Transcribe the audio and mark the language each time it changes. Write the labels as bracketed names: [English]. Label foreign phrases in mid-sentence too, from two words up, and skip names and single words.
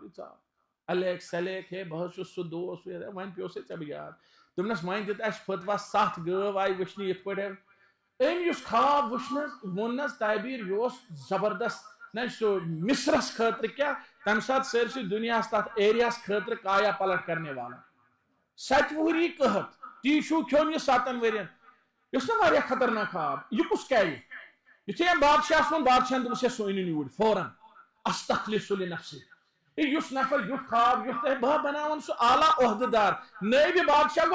[Kashmiri] یہِ ژاو الیک سلیک ہے بہٕ حظ چھُس سُہ دوس وۄنۍ پیوٚو ژےٚ بہٕ یاد دوٚپنس وۄنۍ دِت اسہِ فتوا 7 گٲو آیہِ وٕچھنہِ یِتھ پٲٹھۍ أمۍ یُس خواب وٕچھ نہٕ ووٚن نہٕ حظ تعبیٖر یہِ اوس زبردست نہ سُہ مصرس خٲطرٕ کیٛاہ تمہِ ساتہٕ سٲرسٕے دُنیاہس تتھ ایریاہس خٲطرٕ [Urdu] کایا پلٹ کرنے والا [Kashmiri] 7 وُہری قحط ٹیٖشوٗ کھیوٚن یہِ 7 ؤرین یہِ اوس نا واریاہ خطرناک خواب یہِ کُس کرِ یُتھُے أمۍ بادشاہس ووٚن بادشاہن دوٚپُس ہے سُہ أنِو یوٗرۍ فوراً [Arabic] استخلص لنفسی [Kashmiri] یُس نفر یُتھ خواب یُتھ تۄہہِ بہٕ بناون سُہ اعلیٰ عہدٕ دار نٲیبِ بادشاہ گوٚو